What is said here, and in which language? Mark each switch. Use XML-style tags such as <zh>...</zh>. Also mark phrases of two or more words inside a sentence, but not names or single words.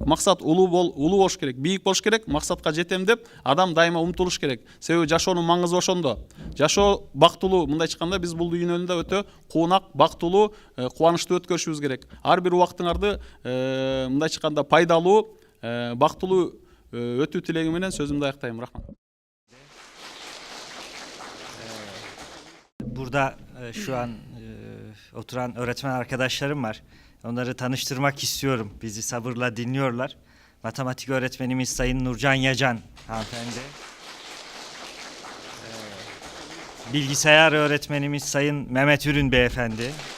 <ky>Максат улуу болуш керек, бийик болуш керек, максатка жетем деп адам дайыма умтулуш керек. Себеби жашоонун маңызы ошондо. Жашоо бактылуу, мындайча айтканда биз бул дүйнөнүндө өтө куунак, бактылуу, кубанычтуу өткөрүшүбүз керек. Ар бир убактыңарды мындайча айтканда пайдалуу, бактылуу өтүү тилеги менен сөзүмдү аяктайм. Рахмат.</ky> <tr>Burada şu an oturan öğretmen arkadaşlarım var. Onları tanıştırmak istiyorum. Bizi sabırla dinliyorlar. Matematik öğretmenimiz Sayın Nurcan Yacan hanımefendi. Bilgisayar öğretmenimiz Sayın Mehmet Ürün beyefendi.</tr>